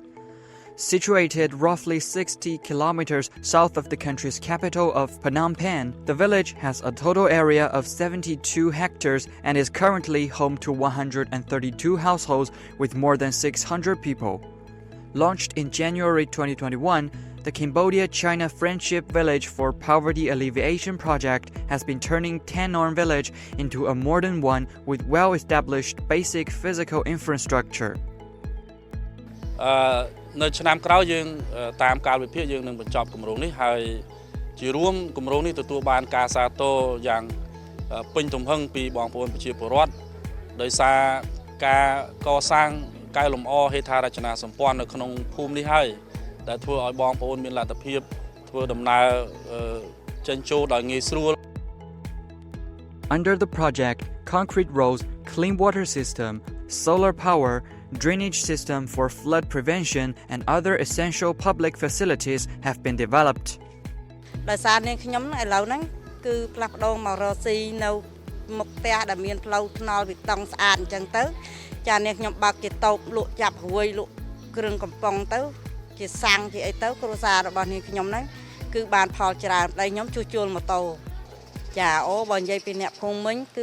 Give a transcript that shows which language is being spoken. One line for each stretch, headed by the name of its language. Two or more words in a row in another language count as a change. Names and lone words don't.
English: Situated roughly 60 kilometers south of the country's capital of Phnom Penh, the village has a total area of 72 hectares and is currently home to 132 households with more than 600 people. Launched in January 2021, the Cambodia-China Friendship Village for Poverty Alleviation project has been turning Ten Norn village into a modern one with well-established basic physical infrastructure.
Khmer: នៅឆ្នាំក្រោយយើងតាមកាលវិភាគយើងនឹងបញ្ចប់គម្រោងនេះហើយជារួមគម្រោងនេះទទួលបានការសាទរយ៉ាងពេញទំហឹងពីបងប្អូនប្រជាពលរដ្ឋដោយសារការកសាងកែលម្អហេដ្ឋារចនាសម្ព័ន្ធនៅក្នុងភូមិនេះហើយដែលធ្វើឲ្យបងប្អូនមានលទ្ធភាពធ្វើដំណើរចេញចូលដោយងាយស្រួល
English: Under the project, concrete roads, clean water system, solar power, drainage system for flood prevention and other essential public facilities have been developed.
Khmer: ដោយសារនាងខ្ញុំឥឡូវហ្នឹងគឺផ្លាស់ប្ដូរមករកស៊ីនៅមុខផ្ទះដែលមានផ្លូវថ្នល់បេតុងស្អាតអញ្ចឹងទៅចានាងខ្ញុំបើកជាតូបលក់ចាប់រួយលក់គ្រឿងកំប៉ុង ទៅជាសាំងជាអីទៅគ្រួសាររបស់នាងខ្ញុំហ្នឹងគឺបានផលច្រើនតែខ្ញុំជួសជុលម៉ូតូចាអូបើនិយាយពីអ្នកភូមិមិញគឺ